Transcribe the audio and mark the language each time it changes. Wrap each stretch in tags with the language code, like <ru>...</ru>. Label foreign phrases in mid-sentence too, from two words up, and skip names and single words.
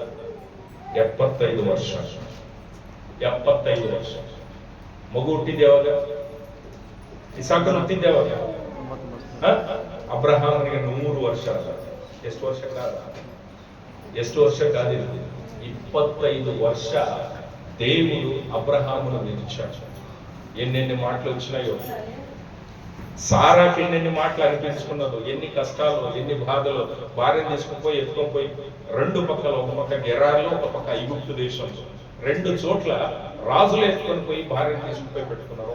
<kn>75 ವರ್ಷ. 75 ವರ್ಷ. ಮಗು ಹುಟ್ಟಿದ್ದೆ ಯಾವಾಗ? ಇಸಾಕನ ಹುಟ್ಟಿದ್ದೆ ಯಾವಾಗ? ಅಬ್ರಹಾಮನಿಗೆ 100 ವರ್ಷ. ಎಷ್ಟು ವರ್ಷ ಕಾಲ? ಎಷ್ಟು ವರ್ಷ ಕಾದಿರುತ್ತೆ?</kn> <te>25 ವರ್ಷ దేవుడు అబ్రహామును విడిచాడు. ఎన్నెన్ని మాటలు వచ్చినాయో, సారాకి ఎన్నెన్ని మాటలు అనిపించుకున్నదో, ఎన్ని కష్టాలు, ఎన్ని బాధలు. భార్యను తీసుకుని ఎత్తుకొని పోయి రెండు పక్కల, ఒక పక్క గెరార్లో, ఒక పక్క ఐగుప్తు దేశంలో, రెండు చోట్ల రాజులు ఎత్తుకొని పోయి భార్యను తీసుకుపోయి పెట్టుకున్నారు.</te>